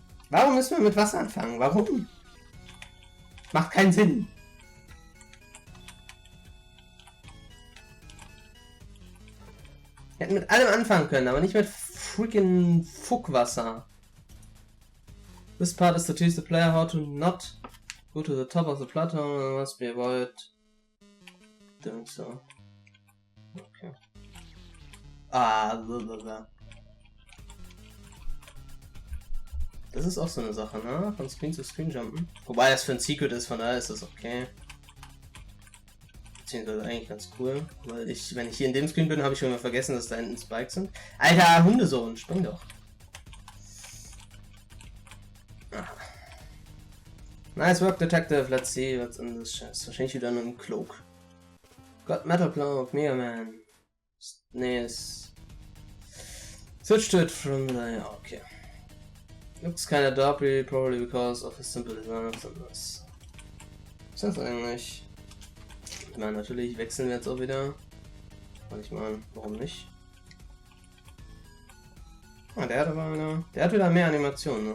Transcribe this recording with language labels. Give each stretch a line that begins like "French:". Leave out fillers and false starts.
German: Warum müssen wir mit Wasser anfangen? Warum? Macht keinen Sinn. Wir hätten mit allem anfangen können, aber nicht mit freaking Fuckwasser.
English: This part is to teach the player how to not go to the top of the plateau and must be avoid doing so. Okay. Ah, blablabla.
German: Das ist auch so eine Sache, ne? Von Screen zu Screen jumpen. Wobei das für ein Secret ist, von daher ist das okay. Beziehungsweise eigentlich ganz cool. Weil wenn ich hier in dem Screen bin, habe ich schon mal vergessen, dass da hinten Spikes sind. Alter, Hundesohn, spring doch.
English: Ah. Nice work, Detective. Let's see what's in this chest.
German: Wahrscheinlich wieder nur ein Cloak.
English: Got Metal Cloak, Mega Man.
German: Nee, es...
English: Switch to it from the... Okay. Looks kinda dopey, probably because of his simple design of this.
German: Was ist das eigentlich? Ich meine, natürlich wechseln wir jetzt auch wieder. Und ich meine, warum nicht? Ah, der hat aber wieder... Der hat wieder mehr Animationen, ne?